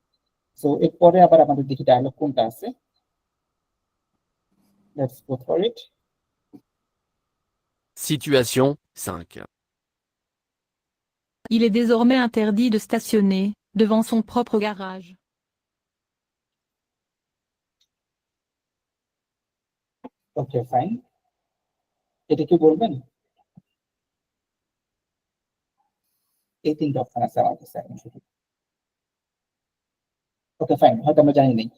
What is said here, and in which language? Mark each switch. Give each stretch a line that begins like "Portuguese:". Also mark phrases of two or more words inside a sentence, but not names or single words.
Bangla: তো এরপরে আবার আমাদের দেখি ডায়লগ কোনটা আছে।
English: let's go for it.
French: Situation 5. Il est désormais interdit de stationner devant son propre garage.
English: okay fine,
Bangla: এটা কি বলবেন? এই তিনটা অপশন আছে আমার কাছে এখন শুধু।
English: okay fine,
Bangla: হয়তো আমরা জানি নাই।